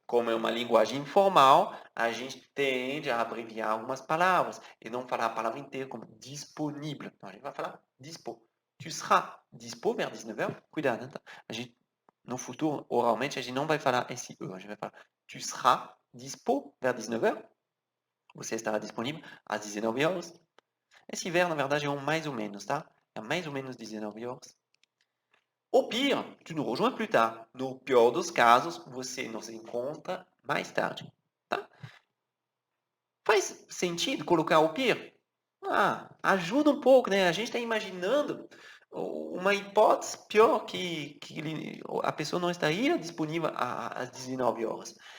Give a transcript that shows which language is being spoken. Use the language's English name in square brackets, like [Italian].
[Portuguese] Como é uma linguagem informal, a gente tende a abreviar algumas palavras e não falar a palavra inteira como disponível. Então, a gente vai falar dispo. [French] Tu seras dispo vers 19 heures. [Portuguese] Cuidado, né? A gente, no futuro, oralmente, a gente não vai falar esse E, a gente vai falar [French] Tu seras dispo vers 19 heures. [Portuguese] Você estará disponível às 19 horas. Esse verbo, na verdade, é um mais ou menos, tá? É mais ou menos 19 horas. [French] Au pire, tu nous rejoins plus tard. [Portuguese] No pior dos casos, você nos encontra mais tarde, tá? Faz sentido colocar au pire? Ajuda um pouco, né? A gente está imaginando uma hipótese pior que a pessoa não estaria disponível às 19 horas.